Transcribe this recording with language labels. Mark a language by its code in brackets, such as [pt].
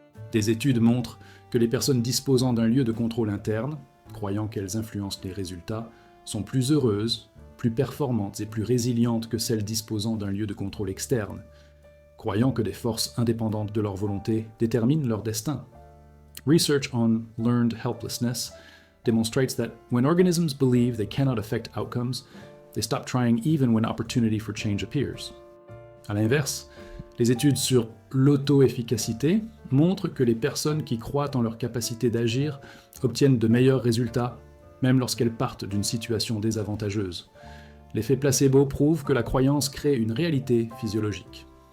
[fr] Des études montrent que les personnes disposant d'un lieu de contrôle interne, croyant qu'elles influencent les résultats, sont plus heureuses, plus performantes et plus résilientes que celles disposant d'un lieu de contrôle externe, croyant que des forces indépendantes de leur volonté déterminent leur destin. [en] Research on learned helplessness demonstrates that when organisms believe they cannot affect outcomes, they stop trying even when opportunity for change appears. [fr] À l'inverse, les études sur l'auto-efficacité montrent que les personnes qui croient en leur capacité d'agir obtiennent de meilleurs résultats, même lorsqu'elles partent d'une situation désavantageuse. L'effet placebo prouve que la croyance crée une réalité physiologique.